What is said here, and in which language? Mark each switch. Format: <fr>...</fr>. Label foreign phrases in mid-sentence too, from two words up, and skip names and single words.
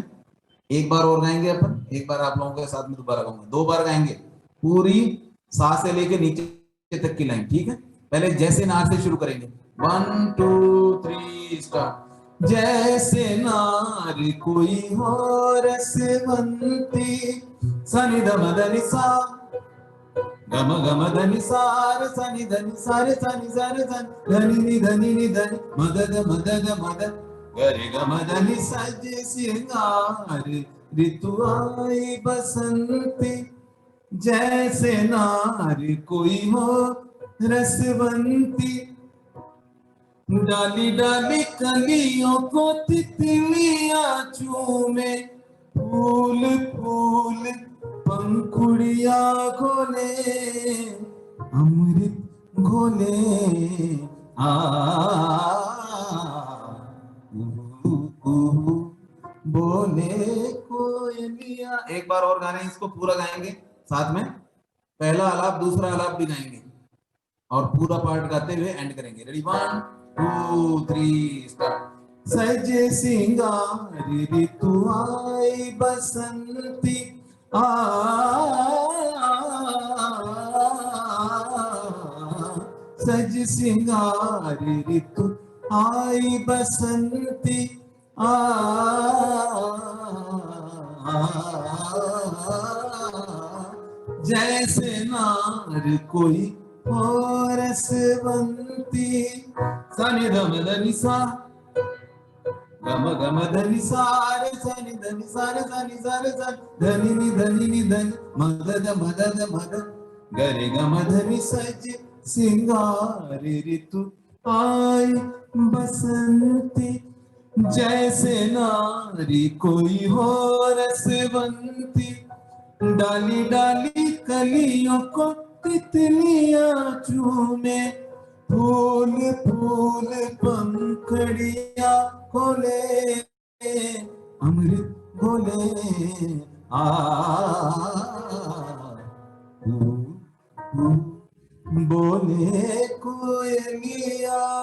<hi>एक बार और गाएंगे अपन, एक बार आप लोगों के साथ में दोबारा गाऊंगा, 2 बार गाएंगे पूरी सा से लेके नीचे तक की लाइन। ठीक है, पहले जैसे नार से शुरू करेंगे।</hi> <en>1 2 3 start.</en> <hi>जैसे नार कोई हो रसवंती सनि ध म ध नि सा ग म ध नि सा रे सा नि ध नि सा रे सा नि धनि नि धनि नि धनि मदद मदद मदद गरे ग म ध नि सज सिंगार ऋतु आई बसंती जैसे नार कोई हो रसवंती डाली डाली कलियों को तितलियां चूमे फूल फूल पंखुड़िया खोले अमृत घोले आ बोले कोयलिया। एक बार और गाने, इसको पूरा गाएंगे साथ में, पहला आलाप दूसरा आलाप भी गाएंगे और पूरा पार्ट गाते हुए एंड करेंगे।</hi> <en>ready 1 2 3 start.</en> <hi>सजे सिंगार ऋतु आई बसंती आ सज सिंगार ऋतु आई बसंती आ जैसे नार कोई हो रसवंती सनि ध म ध नि सा ग म ध नि सा रे सा नि ध नि सा रे सा नि सा रे सा धनि नि धनि मदद मदद मदद गरे ग म ध नि सज सिंगार ऋतु आई बसंती जैसे नारी कोई हो रसवंती डाली डाली कलियों को तितलियां चूमे फूल फूल पंखड़िया खोले अमृत घोले आ बोले कोयलिया।</hi>